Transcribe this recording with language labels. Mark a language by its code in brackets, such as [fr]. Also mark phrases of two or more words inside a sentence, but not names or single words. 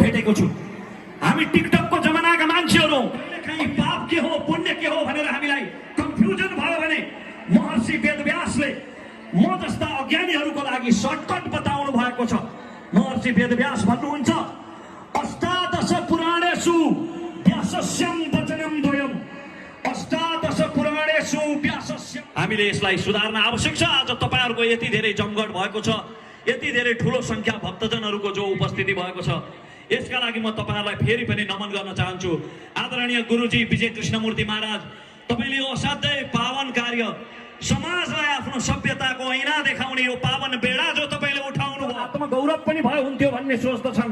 [ne] भइरहेको छु। हामी टिकटकको जमानाका मान्छेहरू हौं। कहीँ पाप के हो पुण्य के हो भनेर हामीलाई कन्फ्युजन भयो भने महर्षि वेदव्यासले म जस्ता अज्ञानीहरूको लागि सर्टकट बताउनु भएको छ। महर्षि वेदव्यास भन्नुहुन्छ, [sa] अष्टादश पुराणेषु व्यासस्यं वचनं द्वयम्, अष्टादश पुराणेषु व्यासस्यं। [ne] हामीले यसलाई सुधार्न आवश्यक छ। आज तपाईहरुको यति धेरै जमघट भएको छ, यति धेरै ठूलो संख्या भक्तजनहरूको जो उपस्थिति भएको छ, यसका लागि म तपाईहरुलाई फेरि पनि नमन गर्न चाहन्छु। आदरणीय गुरुजी विजय कृष्णमूर्ति महाराज, तपाईले यो असाध्यै पावन कार्य, समाजलाई आफ्नो सभ्यताको ऐना देखाउने यो पावन बेडा जो तपाईले उठाउनु भयो, आत्मगौरव पनि भयो हुन्थ्यो भन्ने सोच्दछन्।